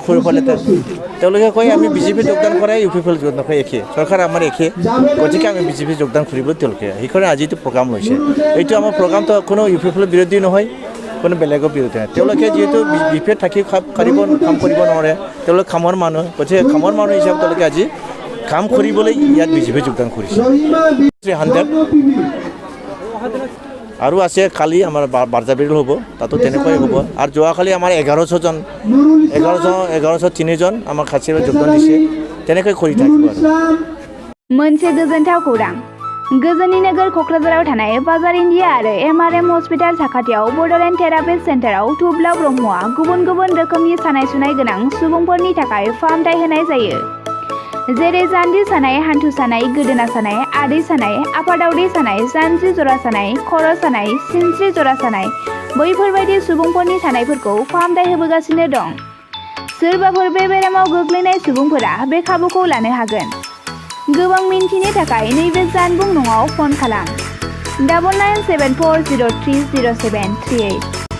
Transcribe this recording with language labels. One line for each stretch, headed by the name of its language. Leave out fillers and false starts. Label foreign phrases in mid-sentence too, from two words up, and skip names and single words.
Assamese: কৰিব পাৰিলে তেওঁলোকে কয় আমি BJP-ত যোগদান কৰাই UPPL যোগদান কৰে একে চৰকাৰ আমাৰ একে গতিকে আমি BJP যোগদান কৰিবলৈ তেওঁলোকে সেইকাৰণে আজিতো প্ৰগ্ৰাম লৈছে এইটো আমাৰ প্ৰগ্ৰামটো কোনো UPPL বিৰোধী নহয় কোনো বেলেগৰ বিৰোধী নহয় তেওঁলোকে যিহেতু BPF থাকি কাম কৰিব নোৱাৰে তেওঁলোক কামৰ মানুহ গতিকে কামৰ মানুহ হিচাপে তেওঁলোকে আজি কাম কৰিবলৈ ইয়াত BJP যোগদান কৰিছে 300 আৰু আছে কালি আমাৰ বাৰ্জাবিল হ'ব তাতো তেনেকৈ হ'ব আৰু যোৱাকালি আমাৰ 1103জন আমাৰ খাচীৰত যোগদান দিছে তেনেকৈ কৰি থাকিব আৰু
Bodo: मोनसे गोजोनथाव खौरां गोजोननि नोगोर क'क्राझाराव थानाय बाजार इन्डिया आरो MRM हस्पिटाल साखाथियाव बड'लेण्ड थेरापिस्ट सेन्टाराव थुब्ला ब्रह्मआ गुबुन गुबुन रोखोमनि सानाय सुनाय गोनां सुबुंफोरनि थाखाय फाहामथाय होनाय जायो जेरै जान्जि सानाय हान्थु सानाय गोदोना सानाय आदै सानाय आफादावदै सानाय जानजि जरा सानाय खर' सानाय सिनस्रि जरा सानाय बैफोरबायदि सुबुंफोरनि सानायफोरखौ फाहामथाय होबोगासिनो दं सोरबाफोर बे बेरामाव गोग्लैनाय सुबुंफोरा बे खाबुखौ लानो हागोन गोबां मिन्थिनो थाखाय नैबे जानबुं नङाव फन खालाम 9974030738